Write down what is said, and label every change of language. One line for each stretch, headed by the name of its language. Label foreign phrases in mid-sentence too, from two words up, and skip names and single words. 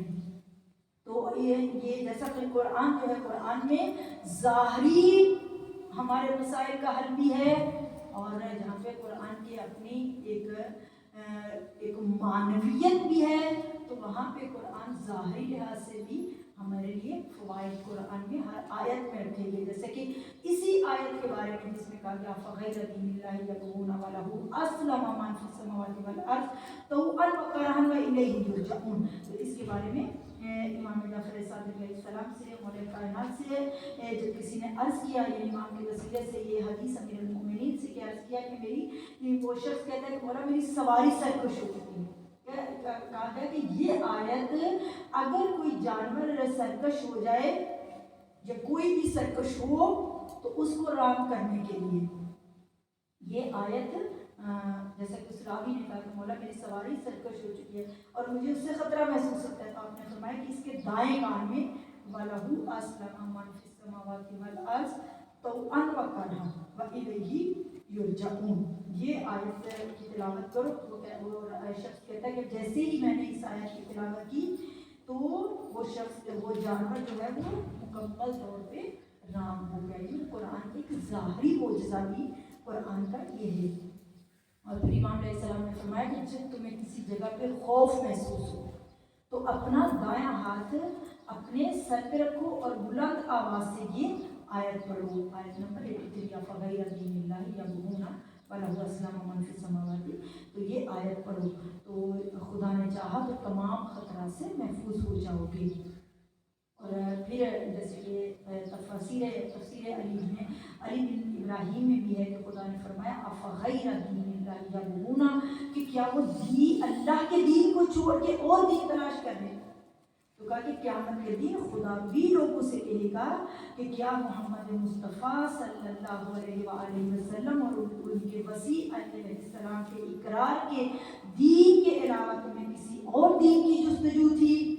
Urdu: تو یہ جیسا کہ قرآن جو ہے، قرآن میں ظاہری ہمارے مسائل کا حل بھی ہے، اور جہاں پے قرآن کی اپنی ایک معنویت بھی ہے، تو وہاں پے قرآن ظاہری لحاظ سے بھی ہمارے لیے فوائد قرآن میں ہر آیت میں رکھے گئے. جیسے کہ اسی آیت کے بارے میں جس میں کہا گیا
Arabic: أفغير دين الله يبغون وله أسلم من في السماوات والأرض طوعا وكرها وإليه يرجعون.
Urdu: تو اس کے بارے میں امام جعفر صادق علیہ السلام سے، مولا کائنات سے جب کسی نے عرض کیا، یہ امام کے وسیلے سے یہ حدیث امیر المومنین سے کیا عرض کیا کہ میری وہ شخص کہتا ہے کہ مولا میری سواری سرکش ہو چکی ہے. کہا گیا کہ یہ آیت اگر کوئی جانور سرکش ہو جائے یا کوئی بھی سرکش ہو تو اس کو رام کرنے کے لیے یہ آیت، جیسا کہ اس راوی نے کہا کہ مولا میری سواری سرکش ہو چکی ہے اور مجھے اس سے خطرہ محسوس ہوتا ہے، تو آپ نے فرمایا کہ اس کے دائیں کان میں
Arabic: وله أسلم من في السماوات والأرض طوعا وكرها وإليه يرجعون,
Urdu: یہ آیت کی تلاوت کرو. وہ شخص کہتا ہے کہ جیسے ہی میں نے اس آیت کی تلاوت کی تو وہ شخص، وہ جانور جو ہے وہ مکمل طور پے رام ہو گیا. یہ قرآن کی ایک ظاہری معجزہ بھی قرآن کا یہ ہے. اور پھر امام علیہ السلام نے فرمایا کہ جب تمہیں کسی جگہ پے خوف محسوس ہو تو اپنا دایاں ہاتھ اپنے سر پے رکھو اور بلند آواز سے یہ آیت پڑھو. آیت نمبر 83,
Arabic: أفغير دين الله يبغون وله أسلم من في السماوات.
Urdu: تو یہ آیت پڑھو تو خدا نے چاہا تو تمام خطرہ سے محفوظ ہو جاؤ گے. اور پھر جیسے کہ تفسیر علی بن ابراہیم میں بھی ہے کہ خدا نے فرمایا
Arabic: أفغير دين الله
Urdu: اللہ یبغون کہ کیا وہ دین اللہ کے دین کو چھوڑ کے اور دین تلاش کر رہے ہیں. تو کہا کہ قیامت کے دن خدا بھی لوگوں سے کہے گا کہ کیا محمد مصطفیٰ صلی اللہ علیہ وآلہ وسلم اور ان کے وسیع علیہ السلام کے اقرار کے دین کے علاوہ تمہیں کسی اور دین کی جستجو تھی.